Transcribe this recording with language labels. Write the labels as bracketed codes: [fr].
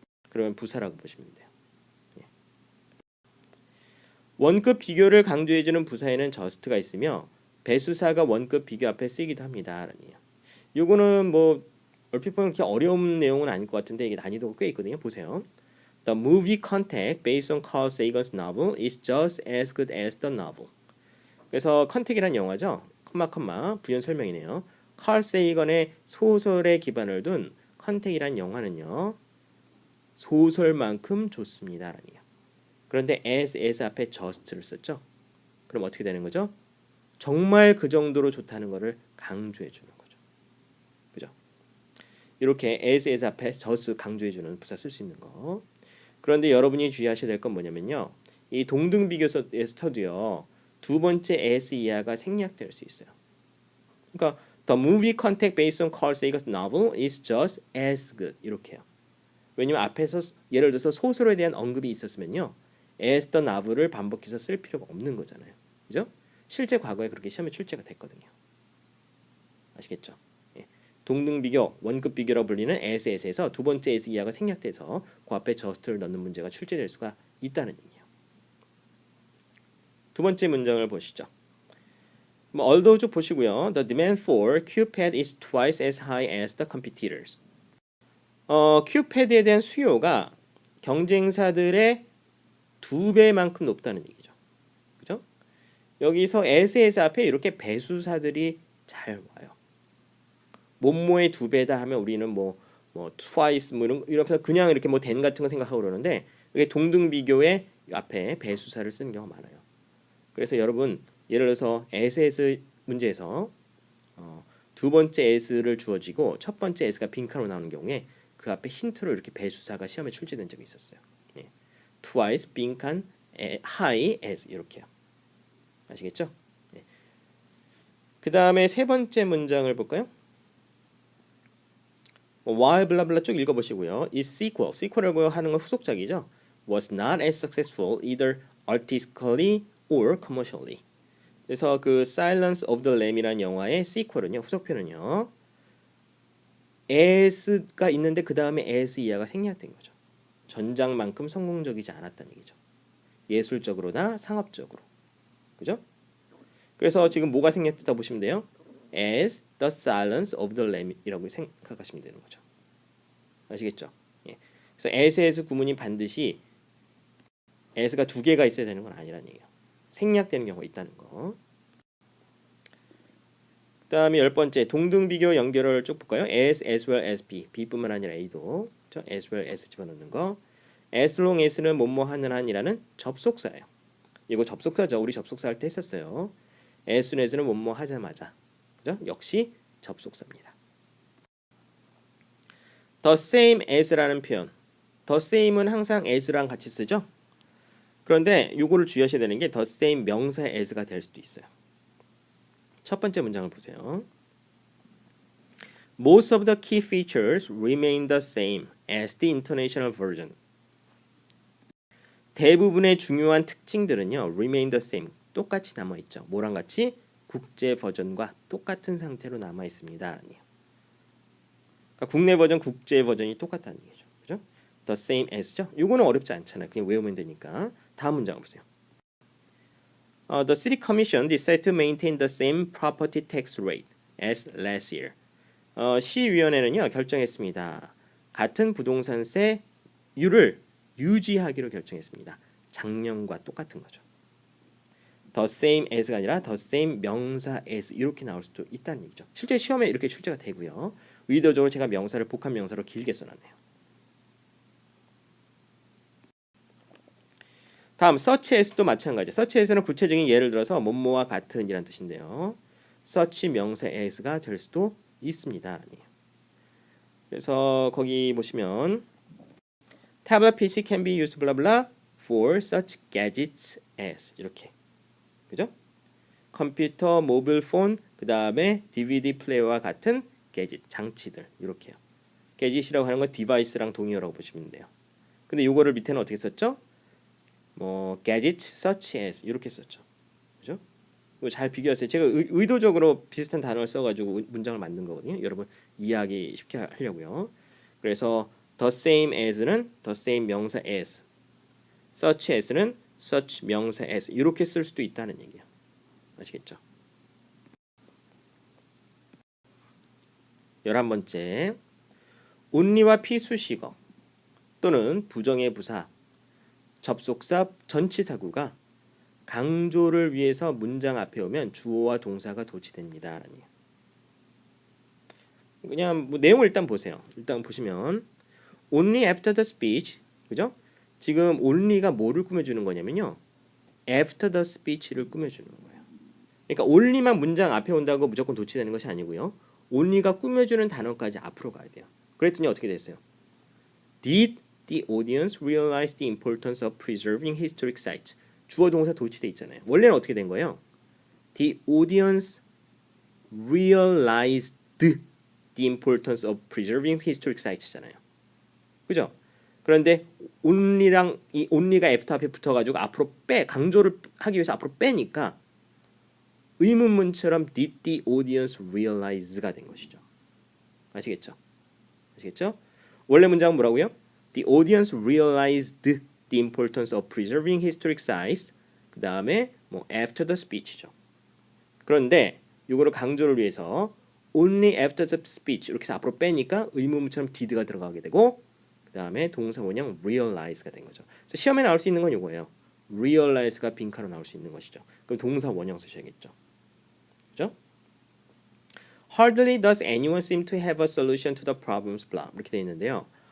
[ko] 그러면 부사라고 보시면 돼요. 예. 원급 비교를 강조해주는 부사에는 just가 있으며 배수사가 원급 비교 앞에 쓰이기도 합니다. 요거는 뭐 얼핏 보면 그렇게 어려운 내용은 아닐 것 같은데 이게 난이도가 꽤 있거든요. 보세요. [en] The movie Contact based on Carl Sagan's novel is just as good as the novel. [ko] 그래서 컨택이란 영화죠. 부연 설명이네요. 칼 세이건의 소설에 기반을 둔 컨택이란 영화는요. 소설만큼 좋습니다라니요. 그런데 as 앞에 just를 썼죠. 그럼 어떻게 되는 거죠? 정말 그 정도로 좋다는 것을 강조해 주는 거죠. 이렇게 as 앞에 just 강조해주는 부사 쓸 수 있는 거. 그런데 여러분이 주의하셔야 될 건 뭐냐면요. 이 동등비교에서도요. 두 번째 as 이하가 생략될 수 있어요. 그러니까 [en] the movie content based on Carl Sagan's novel is just as good [ko] 이렇게요. 왜냐면 앞에서 예를 들어서 소설에 대한 언급이 있었으면요. as the novel을 반복해서 쓸 필요가 없는 거잖아요. 그죠? 실제 과거에 그렇게 시험에 출제가 됐거든요. 아시겠죠? 예. 동등비교, 원급비교라고 불리는 as에서 두 번째 as 이하가 생략돼서 그 앞에 just를 넣는 문제가 출제될 수가 있다는 얘기예요. 두 번째 문장을 보시죠. although 쭉 보시고요. [en] The demand for QPAD is twice as high as the competitors. [ko] QPAD에 대한 수요가 경쟁사들의 2배만큼 높다는 얘기죠. 그죠? 여기서 as 앞에 이렇게 배수사들이 잘 와요. 뭐뭐의 2배다 하면 우리는 뭐 twice 뭐 이런 그냥 이렇게 뭐 than 같은 거 생각하고 그러는데 이게 동등 비교의 앞에 배수사를 쓰는 경우가 많아요. 그래서 여러분 예를 들어서 as 문제에서 두 번째 as를 주어지고 첫 번째 s가 빈칸으로 나오는 경우에 그 앞에 힌트로 이렇게 배수사가 시험에 출제된 적이 있었어요. 예. [en] twice 빈칸 high as [ko] 이렇게요. 아시겠죠? 예. 그 다음에 세 번째 문장을 볼까요? while 블라블라 쭉 읽어보시고요. is sequel이라고 하는 건 후속작이죠. [en] was not as successful either artistically or commercially. [ko] 그래서 그 Silence of the Lamb이라는 영화의 sequel은요, 후속편은요, as가 있는데 그 다음에 as 이하가 생략된 거죠. 전작만큼 성공적이지 않았다는 얘기죠. 예술적으로나 상업적으로, 그죠? 그래서 지금 뭐가 생략됐다 보시면 돼요. [en] as the Silence of the Lamb [ko] 이라고 생각하시면 되는 거죠. 아시겠죠? 예. 그래서 as에서 구문이 반드시 as가 두 개가 있어야 되는 건 아니라는 얘기예요. 생략되는 경우가 있다는 거. 그 다음에 10번째 동등비교 연결을 쭉 볼까요? [en] as well as b, [ko] b뿐만 아니라 a도 그렇죠? as well as 집어넣는 거. as long as는 뭐뭐 하는 한이라는 접속사예요. 이거 접속사죠. 우리 접속사 할 때 했었어요. as soon as는 뭐뭐 하자마자, 그죠? 역시 접속사입니다. the same as라는 표현, the same은 항상 as랑 같이 쓰죠. 그런데 요거를 주의하셔야 되는 게 the same 명사 as가 될 수도 있어요. 첫 번째 문장을 보세요. [en] Most of the key features remain the same as the international version. [ko] 대부분의 중요한 특징들은요, [en] remain the same, [ko] 똑같이 남아있죠. 뭐랑 같이? 국제 버전과 똑같은 상태로 남아있습니다. 그러니까 국내 버전, 국제 버전이 똑같다는 얘기죠. 그죠? The same as죠. 요거는 어렵지 않잖아요. 그냥 외우면 되니까. 다음 문장 보세요. [en] The City Commission decided to maintain the same property tax rate as last year. [ko] 시위원회는요 결정했습니다. 같은 부동산세율을 유지하기로 결정했습니다. 작년과 똑같은 거죠. The same as가 아니라 the same 명사 as 이렇게 나올 수도 있다는 얘기죠. 실제 시험에 이렇게 출제가 되고요. 의도적으로 제가 명사를 복합 명사로 길게 써놨네요. 다음 such as도 마찬가지. such as는 구체적인 예를 들어서 뭐뭐와 같은 이란 뜻인데요. such 명사 as가 될 수도 있습니다. 그래서 거기 보시면 [en] tablet PC can be used blah blah for such gadgets as [ko] 이렇게, 그죠? 컴퓨터, 모빌 폰, 그 다음에 DVD 플레이어와 같은 게짓, 장치들 이렇게요. 게짓이라고 하는 건 디바이스랑 동의어라고 보시면 돼요. 근데 요거를 밑에는 어떻게 썼죠? 뭐 gadgets such as 이렇게 썼죠. 그죠? 이거 잘 비교하세요. 제가 의도적으로 비슷한 단어를 써가지고 문장을 만든 거거든요. 여러분 이해하기 쉽게 하려고요. 그래서 the same as는 the same 명사 as, such as는 such 명사 as 이렇게 쓸 수도 있다는 얘기예요. 아시겠죠? 11번째 only와 피수식어 또는 부정의 부사, 접속사, 전치사구가 강조를 위해서 문장 앞에 오면 주어와 동사가 도치됩니다. 그냥 뭐 내용을 일단 보세요. 일단 보시면 [en] only after the speech, [ko] 그죠? 지금 only가 뭐를 꾸며주는 거냐면요, after the speech를 꾸며주는 거예요. 그러니까 only만 문장 앞에 온다고 무조건 도치되는 것이 아니고요. only가 꾸며주는 단어까지 앞으로 가야 돼요. 그랬더니 어떻게 됐어요? [en] Did the audience realize the importance of preserving historic sites? [ko] 주어 동사 도치돼 있잖아요. 원래는 어떻게 된 거예요? [en] The audience realized the importance of preserving historic sites잖아요. [ko] 그죠? 그런데 only랑 이 only가 after 앞에 붙어가지고 앞으로 강조를 하기 위해서 앞으로 빼니까 의문문처럼 [en] did the audience realize [ko] 가 된 것이죠. 아시겠죠? 아시겠죠? 원래 문장은 뭐라고요? [en] The audience realized the importance of preserving historic sites. [ko] 그 다음에 뭐 after the speech죠. 그런데 이거를 강조를 위해서 [en] only after the speech [ko] 이렇게 해서 앞으로 빼니까 의문문처럼 did가 들어가게 되고 그 다음에 동사 원형 realize가 된 거죠. 그래서 시험에 나올 수 있는 건 이거예요. realize가 빈칸으로 나올 수 있는 것이죠. 그럼 동사 원형 쓰셔야겠죠. 그죠? [en] Hardly does anyone seem to have a solution to the problems blah [ko] 이렇게 돼 있는데요.